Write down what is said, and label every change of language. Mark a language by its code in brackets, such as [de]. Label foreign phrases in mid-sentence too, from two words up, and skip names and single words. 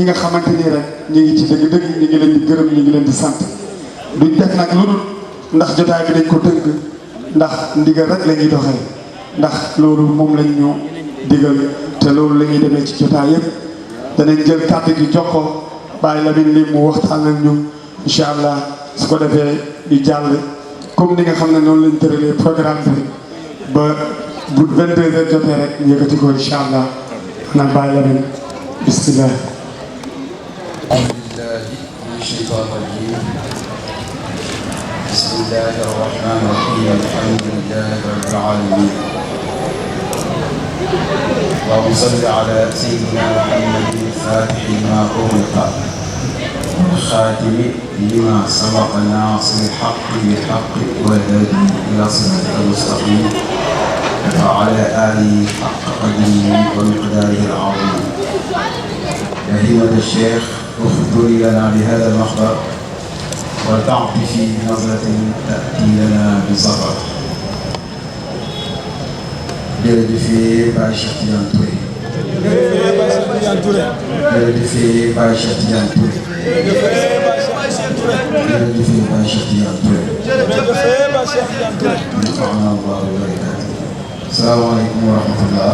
[wo] nga xamante ni rek ñu ngi ci dëgg-dëgg ñu ngi leen di gërëm ñu ngi leen di sant duñ def nag lu dul ndax jotaay bi dañ ko tënk ndax ndigal rek la ñuy doxee ndax loolu moom lañ ñu digal te loolu la ñuy demee ci jotaay yëpp danañ jël kàddu gi jox ko Baye Lamine li mu waxtaan ak ñu [ar] إن شاء الله [wo] su ko defee ñu jàll comme ni nga xam ne noonu lañ tëralee programme bi ba bu 22h jotee rek ñu yëkkati ko [ar] إن شاء الله [wo] naan Baye Lamine bismillah. [ar] بسم الله الرحمن الرحيم الحمد لله رب العالمين اللهم صل على سيدنا محمد الفاتح لما أغلق والخاتم لما سبق ناصر الحق بالحق والهادي إلى صراطك المستقيم وعلى آله حق قدره ومقداره العظيم يا همة الشيخ اخبري لنا بهذا المخبر ولتعطفي بنظرة تأتي لنا بسفر. [wo] jërëjëf Baye Cheikh Tidiane Touré. jërëjëf Baye Cheikh Tidiane Touré. jërëjëf Baye Cheikh Tidiane Touré. [ar] السلام عليكم ورحمة الله.